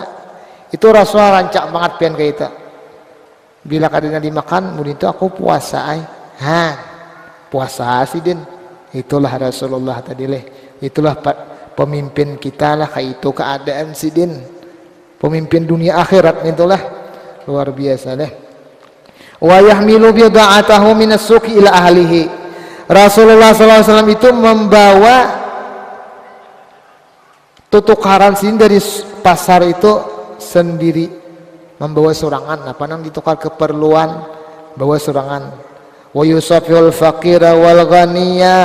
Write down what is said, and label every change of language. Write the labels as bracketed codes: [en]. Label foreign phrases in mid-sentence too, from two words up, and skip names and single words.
[bjn] Itu Rasulullah rancak banget pian kayak itu. Bila kada denang dimakan, kemudian itu aku puasa ay. Puasa Sidin. Itulah Rasulullah tadi leh. Itulah pemimpin kita lah kayak itu keadaan Sidin. Pemimpin dunia akhirat itulah luar biasa leh. [ar] ويحمل بضاعته من السوق إلى أهله. [bjn] Rasulullah SAW itu membawa tutukaran sini dari pasar itu sendiri, membawa surangan apa nang ditukar keperluan, bawa surangan. [ar] ويصافح الفقير والغني.